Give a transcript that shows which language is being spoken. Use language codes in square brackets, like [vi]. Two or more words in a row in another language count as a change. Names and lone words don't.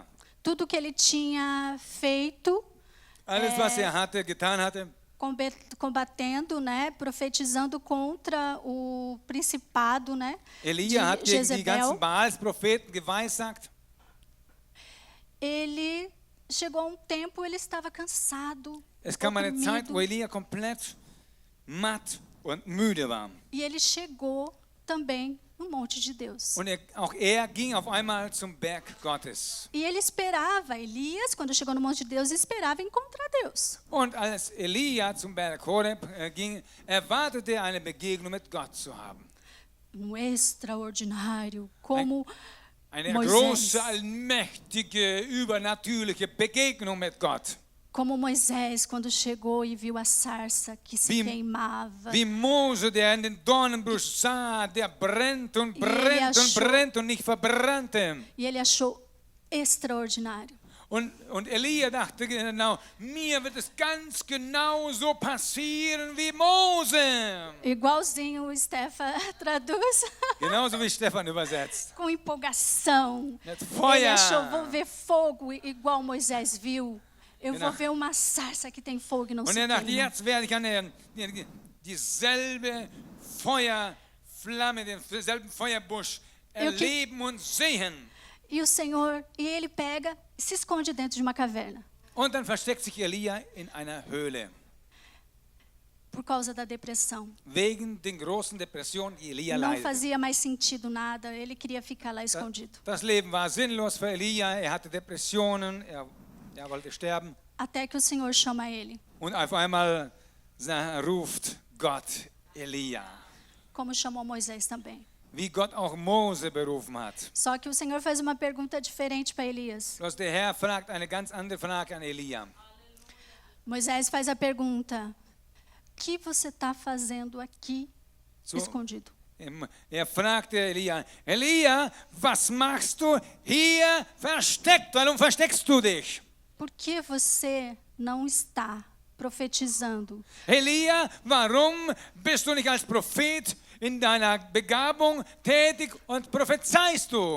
[pt] Tudo que ele tinha feito, [de] Alles, was getan hatte, [pt] combatendo, né, profetizando contra o principado, né, [de] Elia hat [pt] de [de] gegen die ganzen Jezebel. Baals-Propheten geweissagt. [pt] Ele chegou a um tempo, ele estava cansado, [de] Es kam eine Zeit, [pt] oprimido, [de] wo Elia komplett matt und müde war. [pt] e ele chegou também no monte de Deus. [de] Und auch er ging auf einmal zum Berg Gottes. [pt] E ele esperava, Elias, quando chegou no monte de Deus, esperava encontrar Deus. [de] Und als Elia zum Berg Horeb ging, erwartete er eine Begegnung mit Gott zu haben. [pt] Extraordinário, como [de] Eine [pt] Moisés. [de] große, allmächtige, übernatürliche Begegnung mit Gott. [pt] Como Moisés, quando chegou e viu a sarça que se [de] Wie- [pt] queimava. [de] Wie Mose, der in den Dornenbusch sah, der brennt und brennt und brennt und nicht verbrannte. [pt] E ele achou extraordinário. [de] Und Elia dachte genau, mir wird es ganz genau so passieren wie Mose. [pt] Igualzinho o Stefan traduz, [de] Genauso wie Stefan übersetzt. [pt] com empolgação. [de] Mit [pt] Ele [de] Feuer. [pt] achou, vou ver fogo igual Moisés viu. Eu [de] Genau. [pt] vou ver uma sarça que tem fogo e não [de] Und [pt] se [de] er dachte, [pt] queima. [de] jetzt werde ich dieselbe Feuerflamme, denselben Feuerbusch erleben und sehen. [pt] E o Senhor, e ele pega e se esconde dentro de uma caverna. [de] Und dann versteckt sich Elia in einer Höhle. [pt] Por causa da depressão. [de] Wegen den großen Depressionen, die Elia [pt] Não [de] leidet. [pt] fazia mais sentido nada, ele queria ficar lá escondido. [de] Das Leben war sinnlos für Elia, er hatte Depressionen, er wollte sterben. [pt] Até que o Senhor chama ele, [de] Und auf einmal ruft Gott Elia, [pt] como chamou Moisés também. [de] wie Gott auch Mose berufen hat. [pt] Só que o Senhor faz uma pergunta diferente para Elias. [de] Bloß der Herr fragt eine ganz andere Frage an Elia. [pt] Moisés faz a pergunta: o que você está fazendo aqui [de] So, [pt] escondido? [de] Er fragte Elia, Elia, was machst du hier versteckt? Warum versteckst du dich? [pt] Por que você não está profetizando? [de] Elia, warum bist du nicht als Prophet in deiner Begabung tätig und prophezeist du?